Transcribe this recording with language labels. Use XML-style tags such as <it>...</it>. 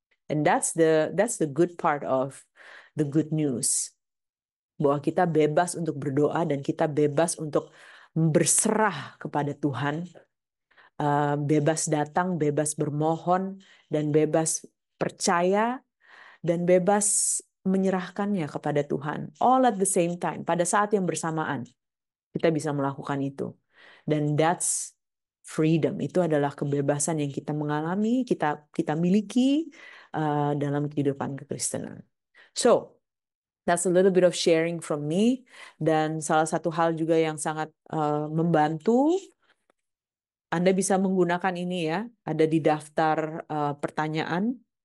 <en>And that's the good part of the good news.</en> <id>Bahwa kita bebas untuk berdoa dan kita bebas untuk berserah kepada Tuhan. Bebas datang, bebas bermohon, dan bebas percaya, dan bebas menyerahkannya kepada Tuhan.</id> <en>All at the same time,</en> <id>pada saat yang bersamaan, kita bisa melakukan itu. Dan</id> <en>that's freedom.</en> <id>Itu adalah kebebasan yang kita mengalami, kita miliki dalam kehidupan kekristenan.</id> <en>So, that's a little bit of sharing from me.</en> <id>Dan salah satu hal juga yang sangat membantu, Anda bisa menggunakan ini, ya, ada di daftar pertanyaan.</id>